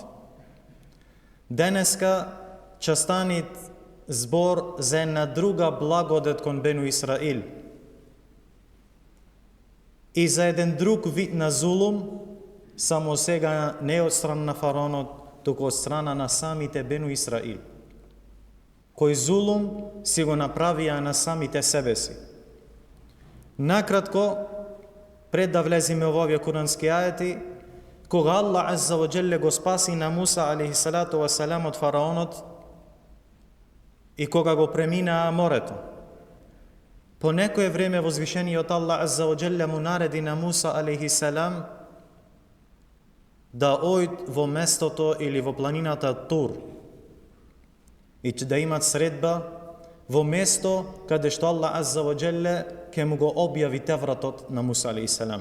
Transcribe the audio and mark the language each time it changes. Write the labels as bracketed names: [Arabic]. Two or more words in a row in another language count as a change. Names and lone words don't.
[Macedonian] Денеска ќе стане збор за една друга благодет кон Бену Исраил и за еден друг вид на зулум, само сега не од страна на фараонот, туку од страна на самите Бену Исраил, кој зулум си го направија на самите себе си. Накратко, пред да влеземе во овие курански ајети, кога Аллах [Arabic] عز وجل [Macedonian] го спаси на Муса [Arabic] عليه الصلاة و سلام [Macedonian] од фараонот и кога го преминаа морето, по некое време возвишениот Аллах [Arabic] عز وجل [Macedonian] му нареди на Муса алейхиссалам да ојд во местото или во планината Тур и да имат средба во место каде што Аллах [Arabic] عز وجل [Macedonian] ке му го објави Тевратот на Муса алейхиссалам.